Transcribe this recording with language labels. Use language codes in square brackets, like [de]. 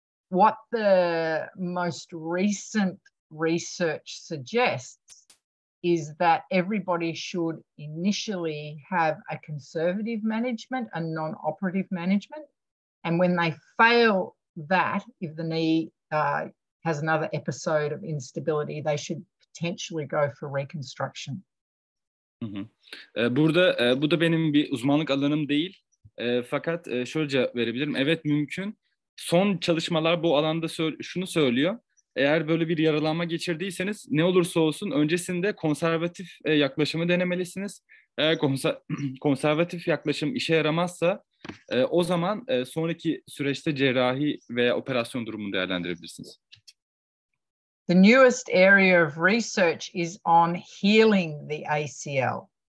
[en] What the most recent research suggests is that everybody should initially have a conservative management, a non-operative management. And when they fail that, if the knee has another episode of instability, they should potentially go for reconstruction. Hı hı. [tr] Burada bu da benim bir uzmanlık alanım değil. Fakat şöyle cevap verebilirim. Evet, mümkün. Son çalışmalar bu alanda şunu söylüyor. Eğer böyle bir yaralanma geçirdiyseniz ne olursa olsun öncesinde konservatif yaklaşımı denemelisiniz. Eğer konservatif yaklaşım işe yaramazsa o zaman sonraki süreçte cerrahi veya operasyon durumunu değerlendirebilirsiniz. [en] The newest area of research is on healing the ACL.